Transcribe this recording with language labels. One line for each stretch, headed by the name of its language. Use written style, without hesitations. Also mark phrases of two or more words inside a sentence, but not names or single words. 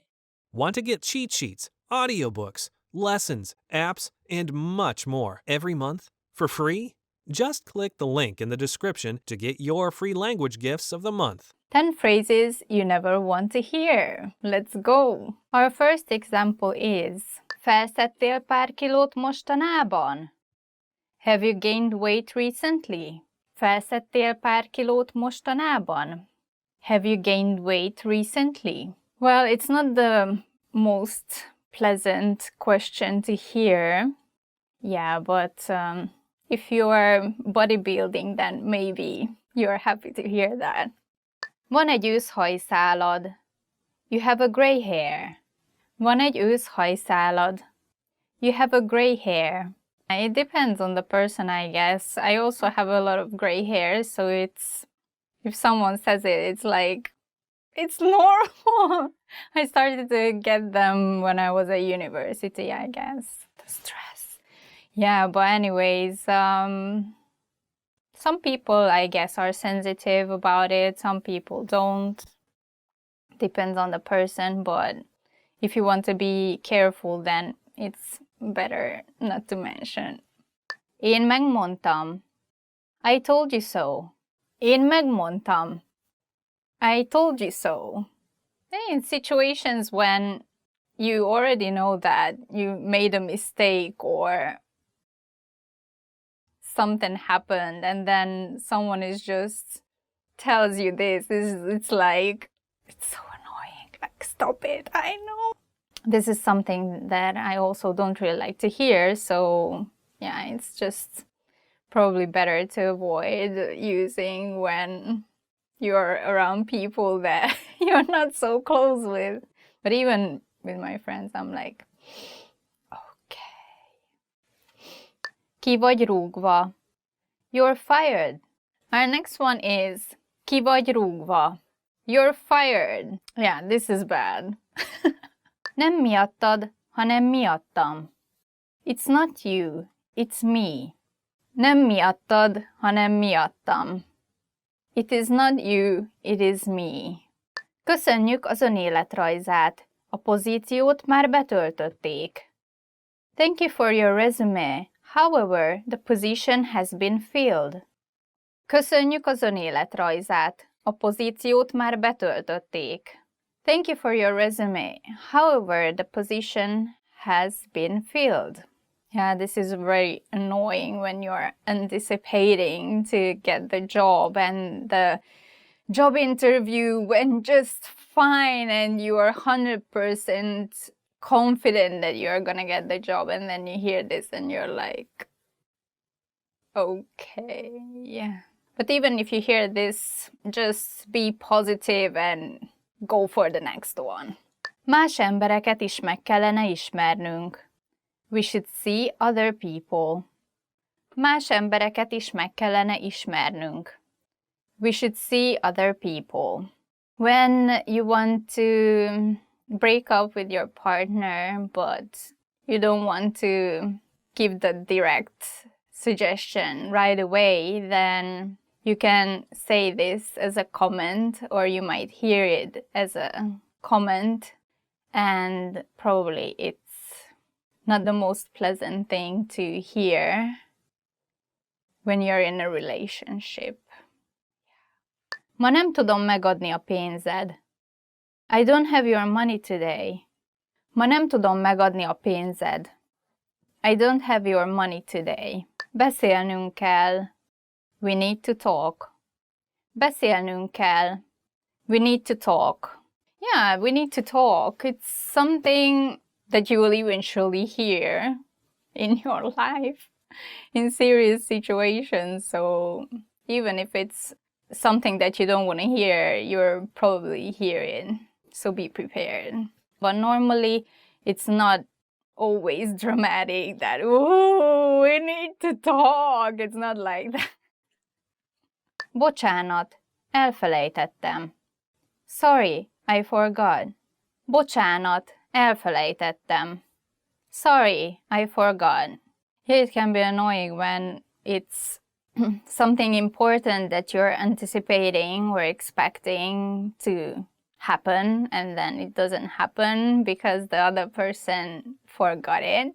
English: Want to get cheat sheets, audiobooks, lessons, apps, and much more every month for free? Just click the link in the description to get your free language gifts of the month. 10 phrases you never want to hear. Let's go! Our first example is
Hungarian: Felszedtél pár kilót mostanában?
English: Have you gained weight recently?
Hungarian: Felszedtél pár kilót mostanában?
English: Have you gained weight recently? Well, it's not the most pleasant question to hear. Yeah, but if you are bodybuilding, then maybe you're happy to hear that.
Hungarian: Van egy őszhajszálad.
English: You have a gray hair.
Hungarian: Van egy őszhajszálad.
English: You have a gray hair. It depends on the person, I guess. I also have a lot of gray hair, so it's, if someone says it, it's like, it's normal. I started to get them when I was at university, I guess. The stress. Yeah, but anyways, some people, I guess, are sensitive about it. Some people don't. Depends on the person, but if you want to be careful, then it's better not to mention.
Hungarian: Én megmondtam.
English: I told you so.
Hungarian: Én megmondtam.
English: I told you so. In situations when you already know that you made a mistake or something happened and then someone is just tells you this, it's like, it's so annoying. Like, stop it, I know. This is something that I also don't really like to hear, so yeah, it's just probably better to avoid using when you're around people that you're not so close with. But even with my friends, I'm like, okay.
Hungarian: Ki vagy rúgva.
English: You're fired. Our next one is
Hungarian: ki vagy rúgva.
English: You're fired. Yeah, this is bad.
Hungarian: Nem miattad, hanem miattam.
English: It's not you, it's me.
Hungarian: Nem miattad, hanem miattam.
English: It is not you, it is me.
Hungarian: Köszönjük az önéletrajzát. A pozíciót már betöltötték.
English: Thank you for your resume. However, the position has been filled.
Hungarian: Köszönjük az önéletrajzát. A pozíciót már betöltötték.
English: Thank you for your resume. However, the position has been filled. Yeah, this is very annoying when you're anticipating to get the job and the job interview went just fine and you are 100% confident that you're gonna get the job, and then you hear this and you're like, okay, yeah. But even if you hear this, just be positive and go for the next one.
Hungarian: Más embereket is meg kellene ismernünk.
English: We should see other people.
Hungarian: Más embereket is meg kellene ismernünk.
English: We should see other people. When you want to break up with your partner, but you don't want to give the direct suggestion right away, then you can say this as a comment, or you might hear it as a comment, and probably it's not the most pleasant thing to hear when you're in a relationship.
Hungarian: Ma nem tudom megadni a pénzed.
English: I don't have your money today.
Hungarian: Ma nem tudom megadni a pénzed.
English: I don't have your money today.
Hungarian: Beszélnünk kell.
English: We need to talk.
Hungarian: Beszélnünk kell.
English: We need to talk. Yeah, we need to talk. It's something that you will eventually hear in your life in serious situations. So even if it's something that you don't want to hear, you're probably hearing. So be prepared. But normally it's not always dramatic that, oh, we need to talk. It's not like that.
Hungarian: Bocsánat, elfelejtettem.
English: Sorry, I forgot.
Hungarian: Bocsánat, elfelejtettem.
English: Sorry, I forgot. Yeah, it can be annoying when it's something important that you're anticipating or expecting to happen, and then it doesn't happen because the other person forgot it.